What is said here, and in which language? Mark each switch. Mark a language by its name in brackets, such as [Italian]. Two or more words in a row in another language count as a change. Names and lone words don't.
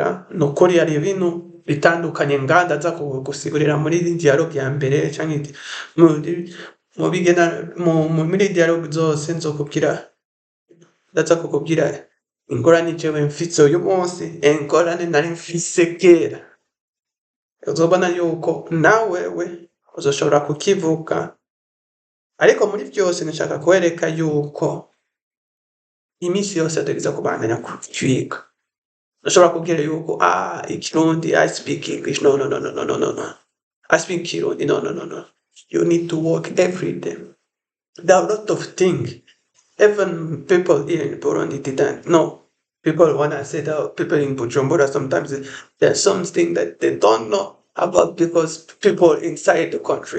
[Rundi] Nukuri hari ibintu bitandukanye ndaza gusigurira muri dialogue ya mbere canke muri dialogue zose ndaza kukubwira ingorane jewe mfise uyu munsi, ingorane nari mfise kera. Uzobona yuko nawewe uzoshobora kukivuga, ariko muri vyose nshaka kwereka yuko imisi yose ategerezwa kubandanya kutwiga. Ndashobora kubwira yuko Ikirundi, [English] I speak English. No. I speak Kirundi. No. You need to work every day. There are a lot of things. Even people here in Burundi didn't know. People, when I say that, people in Bujumbura, sometimes there's something that they don't know about because people inside the country.